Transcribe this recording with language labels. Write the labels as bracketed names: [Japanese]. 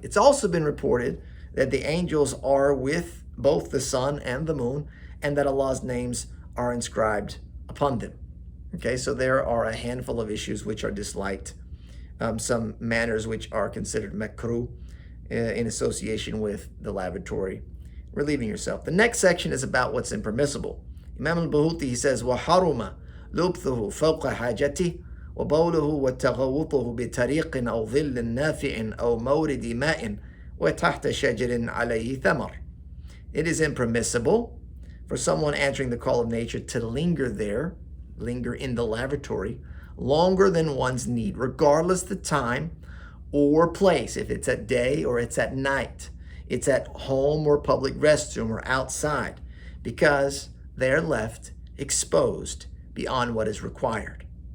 [English] It's also been reported that the angels are with both the sun and the moon, and that Allah's names are inscribed upon them. Okay, so there are a handful of issues which are disliked, some manners which are considered makruh in association with the lavatory, relieving yourself. The next section is about what's impermissible. Imam al-Bahuti, he says, [Arabic] وَحَرُمَ لُبْثُهُ فَوْقَ حَاجَتِهِ وَبَوْلُهُ وَتَغَوُّطُهُ بِطَرِيقٍ أَوْ ظِلٍّ نَافِعٍ أَوْ مَوْرِدِ مَاءٍ وَتَحْتَ شَجَرٍ عَلَيْهِ ثَمَرٍ. [English] It is impermissible for someone answering the call of nature to linger in the lavatory, longer than one's need, regardless the time or place, if it's at day or it's at night, it's at home or public restroom or outside, because they're left exposed beyond what is required.